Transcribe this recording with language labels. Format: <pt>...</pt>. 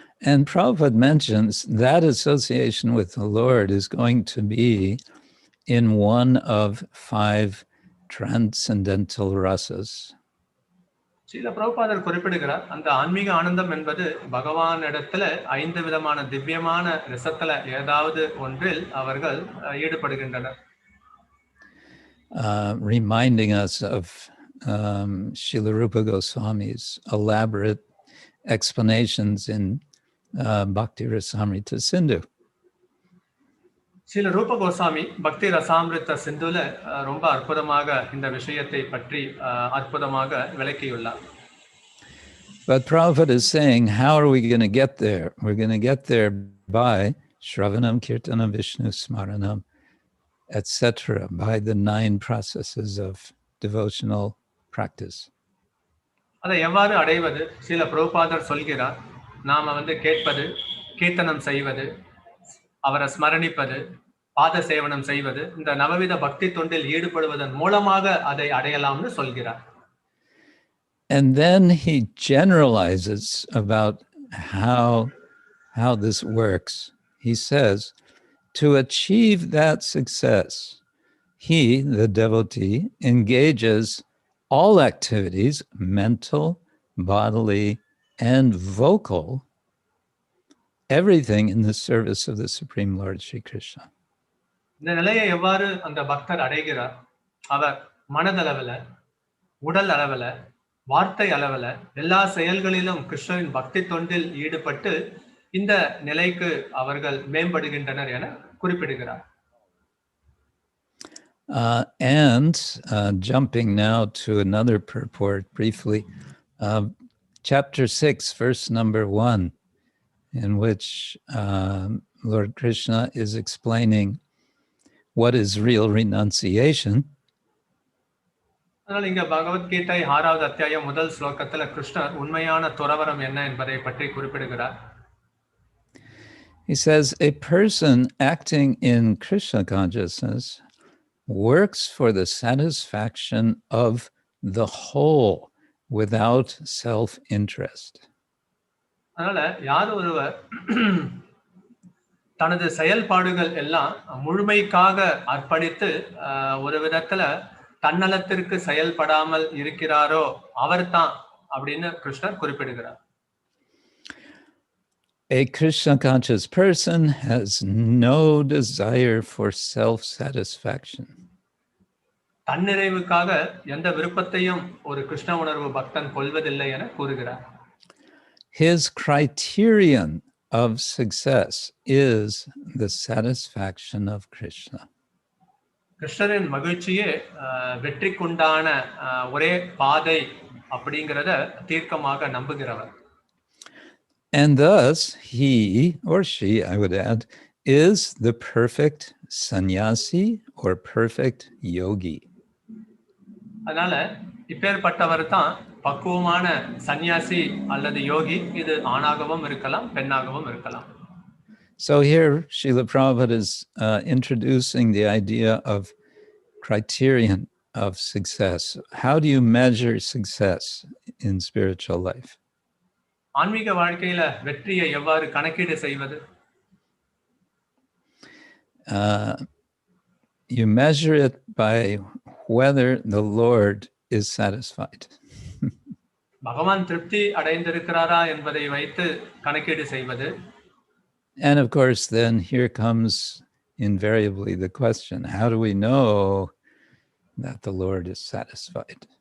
<en>And Prabhupada mentions that association with the Lord is going to be in one of 5 transcendental rasas.</en> <ta>Srila பிரபுபாதர் குறிப்பிடுகிறார், அந்த ஆன்மீக ஆனந்தம் என்பது பகவானிடத்துல 5 விதமான திவ்யமான ரசத்துல ஏதாவது ஒன்றில் அவர்கள் ஈடுபடுகின்றனர்.</ta> <en>Reminding us of Srila Rupa Goswami's elaborate explanations in Bhakti Rasamrita Sindhu.</en> <ta>Srila ரூப கோஸ்வாமி பக்தி ரசாமிருத்த சிந்துல ரொம்ப அற்புதமாக இந்த விஷயத்தை பற்றி அற்புதமாக விளக்கியுள்ளார்.</ta> <en>But Prabhupada is saying, how are we going to get there? We're going to get there by Shravanam, Kirtanam, Vishnu, Smaranam, etc., by the 9 processes of devotional practice.</en> <ta>அதை எவ்வாறு அடைவது? ஸ்ரீல பிரபுபாதர் சொல்கிறார், நாம கேட்பது, கீர்த்தனம் செய்வது, அவரை ஸ்மரணிப்பது, பாத சேவனம் செய்வது, இந்த நவவித பக்தி தொண்டில் ஈடுபடுவதன் மூலமாக அதை அடையலாம்னு சொல்கிறார்.</ta> <en>And then he generalizes about how this works. He says, to achieve that success, he, the devotee, engages all activities, mental, bodily, and vocal, everything in the service of the Supreme Lord Sri Krishna.</en> <ta>இந்த நிலையை எவ்வாறு அந்த பக்தர் அடைகிறார்? அவர் மனதளவுல, உடல் அளவுல, வார்த்தை அளவுல எல்லா செயல்களிலும் கிருஷ்ணரின் பக்தி தொண்டில் ஈடுபட்டு இந்த நிலைக்கு அவர்கள் மேம்படுகின்றனர் என குறிப்பிடுகிறார்.</ta> <en>And jumping now to another purport briefly, chapter 6, verse number 1, in which Lord Krishna is explaining what is real renunciation.</en> <ta>அதனால இங்க பகவத்கீதை 6வது அத்தியாயம் முதல் ஸ்லோகத்துல கிருஷ்ணர் உண்மையான துறவரம் என்ன என்பதை பற்றி குறிப்பிடுகிறார்.</ta> <en>He says, a person acting in Krishna consciousness works for the satisfaction of the whole without self-interest.</en> <ta>அதனால யார் ஒருவர் தனது செயல்பாடுகள் எல்லாம் முழுமைக்காக அர்ப்பணித்து ஒரு விதத்துல தன்னலத்திற்கு செயல்படாமல் இருக்கிறாரோ அவர்தான் அப்படின்னு கிருஷ்ணர் குறிப்பிடுகிறார்.</ta> <en>A Krishna conscious person has no desire for self-satisfaction.</en> <ta>தன்னிறைவுக்காக எந்த விருப்பத்தையும் ஒரு கிருஷ்ண உணர்வு பக்தன் கொள்வதில்லை என கூறுகிறார்.</ta> <en>His criterion of success is the satisfaction of Krishna.</en> <ta>கிருஷ்ணரின் மகிழ்ச்சியே வெற்றிக்குண்டான ஒரே பாதை அப்படிங்கிறத தீர்க்கமாக நம்புகிறவர்.</ta> <en>And thus, he or she, I would add, is the perfect sannyasi or perfect yogi.</en> <ta>அதனால இப்பேற்பட்டவர் தான் பக்குவமான சன்னியாசி அல்லது யோகி. இது ஆணாகவும் இருக்கலாம், பெண்ணாகவும் இருக்கலாம்.</ta> <en>So here, Srila Prabhupada is introducing the idea of criterion of success. How do you measure success in spiritual life?</en> <ta>ஆன்மீக வாழ்க்கையில வெற்றியை எவ்வாறு கணக்கீடு செய்வது?</ta> <en>You measure it by whether the Lord is satisfied.</en> <ta>பகவான் திருப்தி அடைந்திருக்கிறாரா என்பதை வைத்து கணக்கீடு செய்வது.</ta> <en>And of course, then here comes invariably the question, how do we know that the Lord is satisfied?</en>